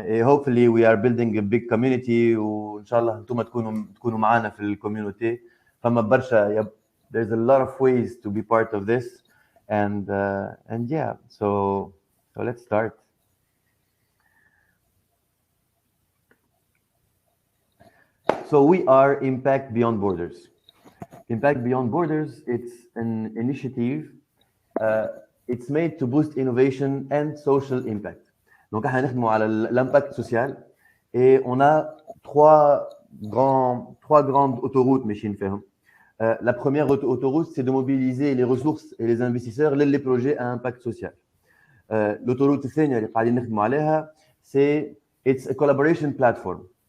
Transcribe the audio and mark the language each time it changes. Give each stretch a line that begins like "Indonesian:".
English: Hopefully we are building a big community وإن شاء الله أنتم تكونوا معنا في الكوميونتي. فما برشا there's a lot of ways to be part of this, and yeah, so let's start. So we are Impact Beyond Borders. Impact Beyond Borders, it's an initiative. It's made to boost innovation and social impact.
French: Donc, احنا نخدموا على l'impact social et on a trois grandes autoroutes ماشيين فيهم. La première autoroute, c'est de mobiliser les ressources et les investisseurs les projets à impact social.
Arabic: L'autoroute الثانية اللي قاعدين نخدموا عليها, c'est it's a collaboration platform.